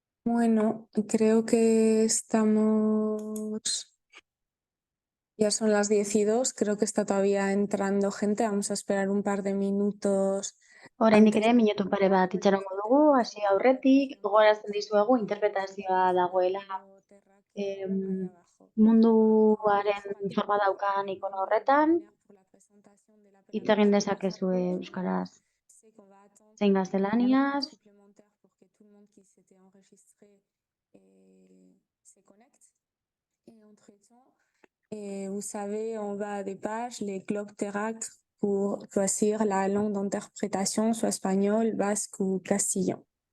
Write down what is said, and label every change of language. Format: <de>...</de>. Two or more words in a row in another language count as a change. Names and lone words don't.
<es>Bueno, creo que ya son las 12, creo que está todavía entrando gente, vamos a esperar un par de minutos</es> <eu>Oraindik antes. ere minutu pare bat itxarongo dugu, hasi aurretik, gogorarazten dizuegu interpretazioa dagoela em, munduaren forma daukan ikono horretan, hitz egin dezakezue euskaraz zein gaztelaniaz.</eu> <fr>Et vous savez, en bas des pages, les globe terráques pour choisir la langue d'interprétation, soit espagnol, basque ou castillan.</fr>